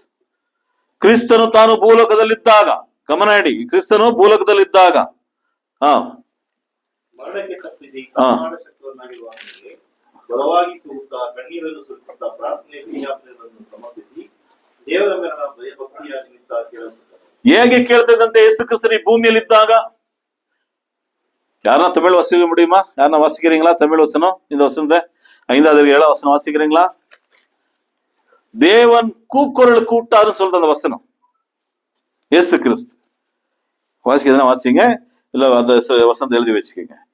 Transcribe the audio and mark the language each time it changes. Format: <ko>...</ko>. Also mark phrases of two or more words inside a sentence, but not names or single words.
<kn>ಕ್ರಿಸ್ತನು ತಾನು ಭೂಲೋಕದಲ್ಲಿದ್ದಾಗ, ಗಮನ ಇಡಿ, ಕ್ರಿಸ್ತನು ಭೂಲೋಕದಲ್ಲಿದ್ದಾಗ ಮರಣಕ್ಕೆ ತಪ್ಪಿಸಿ ಕಾಪಾಡ ಶಕ್ತವನ್ನಾಗಿರುವ ಆತನಿಗೆ ಬಲವಾಗಿ ಕೂಗುತ್ತಾ ಕಣ್ಣೀರನ್ನು ಸುರಿಸುತ್ತಾ ಪ್ರಾರ್ಥನೆ ವಿಜ್ಞಾಪನೆಗಳನ್ನು ಸಮರ್ಪಿಸಿ ದೇವರ ಮೇಲಿನ ಭಯಭಕ್ತಿಯಾಗಿ ನಿಂತ ಕೇಳುತ್ತಾರೆ. ಹೇಗೆ ಕೇಳ್ತಾ ಇದ್ದಂತೆ ಯೇಸು ಕ್ರಿಸ್ತನು ಈ ಭೂಮಿಯಲ್ಲಿ ಇದ್ದಾಗ?</kn> <ta>யாரா தமிழ் வாசிக்க முடியுமா? யாரா வாசிக்கிறீங்களா தமிழ் வசனம்? இந்த வசனத்தை 5வது 7வது வசனம் வாசிக்கிறீங்களா? தேவன் கூக்குரல் கூட்டாருன்னு சொல்றது அந்த வசனம். இயேசு கிறிஸ்து வாசிக்கிறதுனா வாசிங்க, இல்ல அந்த வசனத்தை எழுதி வச்சுக்கோங்க.</ta>